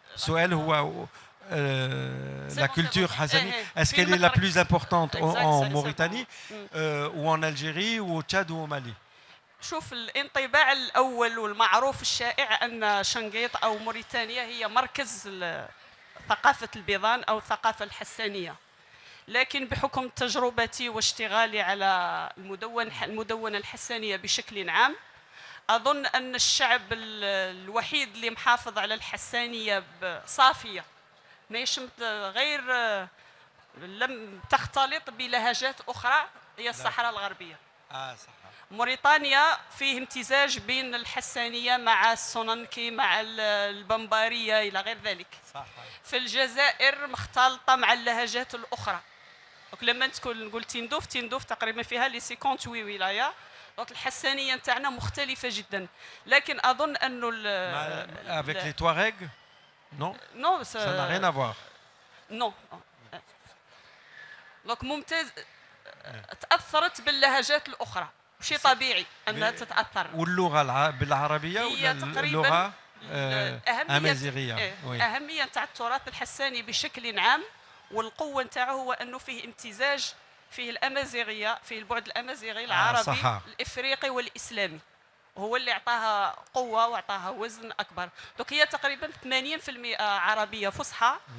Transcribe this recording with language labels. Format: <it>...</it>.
<ar>سؤال هو</ar> <fr>la culture hassani, est-ce qu'elle est la plus importante en Mauritanie ou en Algérie ou au Tchad ou au Mali?</fr> <ar>شوف، الانطباع الأول والمعروف الشائع أن شنقيط أو موريتانيا هي مركز ثقافة البيضان أو الثقافة الحسانية، لكن بحكم تجربتي واشتغالي على المدونة الحسانية بشكل عام، أظن أن الشعب الوحيد اللي محافظ على الحسانية صافية، ماهيش غير لم تختلط بلهجات أخرى، هي الصحراء الغربية. صح. موريتانيا فيه امتزاج بين الحسانية مع السوننكي مع البمبارية إلى غير ذلك. صح. في الجزائر مختلطة مع اللهجات الأخرى. لما نقول تندوف تقريبا فيها لي 58 ولاية. دونك الحسانية نتاعنا مختلفة جدا، لكن أظن أنه</ar> <fr>avec les Touaregs non ça n'a rien à voir. non.</fr> <ar>دونك ممتاز، تأثرت باللهجات الأخرى، شيء طبيعي أنها تتأثر. واللغة بالعربية ولا اللغة أمازيغية؟ أهمية نتاع التراث الحساني بشكل عام والقوة نتاعه هو أنه فيه امتزاج، فيه الأمازيغية، فيه البعد الأمازيغي العربي الإفريقي والإسلامي، هو اللي أعطاها قوة وأعطاها وزن أكبر. دوك هي تقريبا 80% عربية فصحى،</ar>